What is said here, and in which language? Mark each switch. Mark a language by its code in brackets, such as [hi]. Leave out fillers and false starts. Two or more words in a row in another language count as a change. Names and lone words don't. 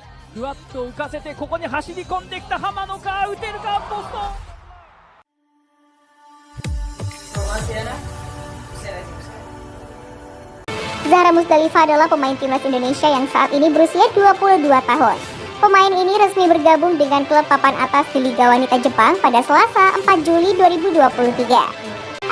[ja] ふわっと浮かせてここに走り込んできた浜野か、打てるか、ポスト。 [id] Zahra Musdalifah adalah pemain timnas Indonesia yang saat ini berusia 22 tahun. Pemain ini resmi bergabung dengan klub papan atas di Liga Wanita Jepang pada Selasa 4 Juli 2023.